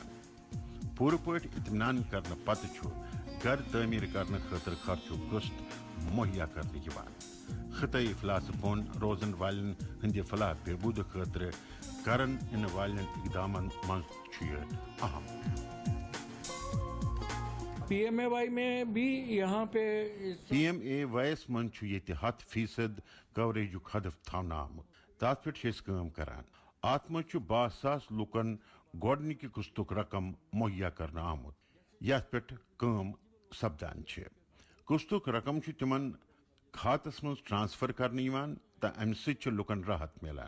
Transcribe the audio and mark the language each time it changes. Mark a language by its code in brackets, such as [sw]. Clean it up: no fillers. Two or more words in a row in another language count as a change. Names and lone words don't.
[ks] پوٗرٕ پٲٹھۍ اطمینان کرنہٕ پتہٕ چھُ گھر تعمیٖر کرنہٕ خٲطرٕ خرچُک قسط مہیا کرنہٕ یِوان. خطۂ افلاس بۄن روزن والٮ۪ن ہٕنٛدِ فلاح بہبوٗدٕ خٲطرٕ کرن یِنہٕ والٮ۪ن اقدامن منٛز چھُ یہِ اہم. [ur] PMAY میں بھی یہاں پہ [ks] PMAY یس منٛز چھُ ییٚتہِ 100% کوریجُک ہدف تھاونہٕ آمُت. تتھ پٮ۪ٹھ چھِ أسۍ کٲم کران. اتھ منٛز چھُ 62,000 لُکن گۄڈنِکہِ قسطُک رقم مہیا کرنہٕ آمُت یتھ پٮ۪ٹھ کٲم سپدان چھِ. قسطُک رقم چھُ تِمن کھاتس منٛز ٹرانسفر کرنہٕ یِوان تہٕ امہِ سۭتۍ چھُ لُکن راحت مِلان.